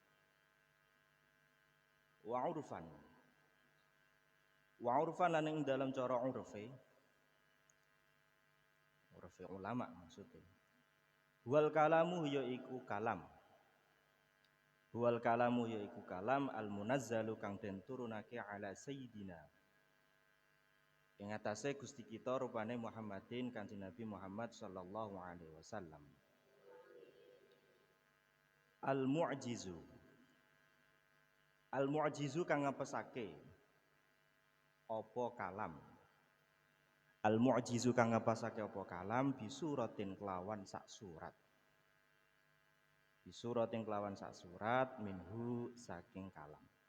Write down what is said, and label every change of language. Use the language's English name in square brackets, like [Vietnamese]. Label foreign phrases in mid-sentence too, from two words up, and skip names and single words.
[Arabic] وعرفا [Javanese] lan ing dalam cara urfe ulama maksudnya. [Arabic] والكلام [Javanese] yaiku kalam. [Arabic] والكلام [Javanese] yaiku kalam al-munazzalu kang den turunake [Arabic] على سيدنا. [Javanese] Ing atase Gusti kita rupane Muhammadin Kanjeng Nabi Muhammad [Arabic] صلى الله عليه وسلم. [Javanese] Al-mu'jizu. Al-mu'jizu kang ngapesake apa kalam. Al-mu'jizu kang ngapesake apa kalam bisuratin kelawan sak surat. Bisuratin kelawan sak surat minhu saking kalam.